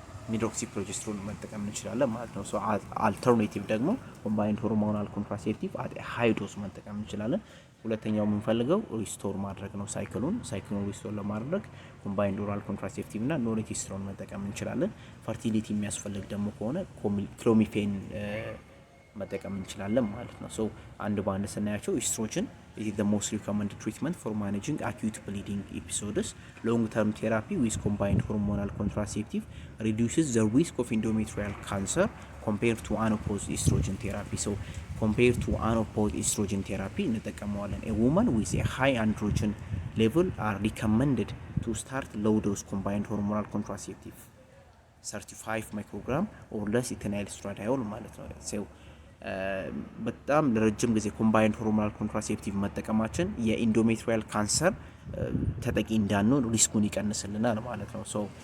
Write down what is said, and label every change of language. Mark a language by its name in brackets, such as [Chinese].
[Amharic] ሚድሮክሲፕሮጀስትሮን መጠቀም እንችላለን ማለት ነው። ሶ አልተርኔቲቭ ደግሞ ኮምባይንድ ሆርሞናል ኮንትራሴፕቲቭ አት ሃይ ዶዝ መጠቀም እንችላለን። ሁለተኛው የምንፈልገው ሪስቶር ማድረግ ነው። ሳይክሉን ሪስቶር ለማድረግ ኮምባይንድ ኦራል ኮንትራሴፕቲቭ እና ኖርቲስትሮን መጠቀም እንችላለን። ፈርቲሊቲ የሚያስፈልግ ደግሞ ከሆነ ክሎሚፌን መጠቀም እንችላለን ማለት ነው። ሶ አንድ በአንድ ስናያቸው ኢስትሮጅን [English] is the most recommended treatment for managing acute bleeding episodes. Long-term therapy with combined hormonal contraceptive reduces the risk of endometrial cancer compared to unopposed estrogen therapy. So compared to unopposed estrogen therapy, a woman with a high androgen level are recommended to start low-dose combined hormonal contraceptive 35 microgram or less ethinyl estradiol ማለት ነው። So [Amharic] በጣም ለረጅም ጊዜ ኮምባይንድ ሆርሞናል ኮንትራሴፕቲቭ መጠቀማችን የኢንዶሜትሪያል ካንሰር ተጠቂ እንዳንሆን ሪስኩን ይቀንስልናል ማለት ነው። [English] ሶ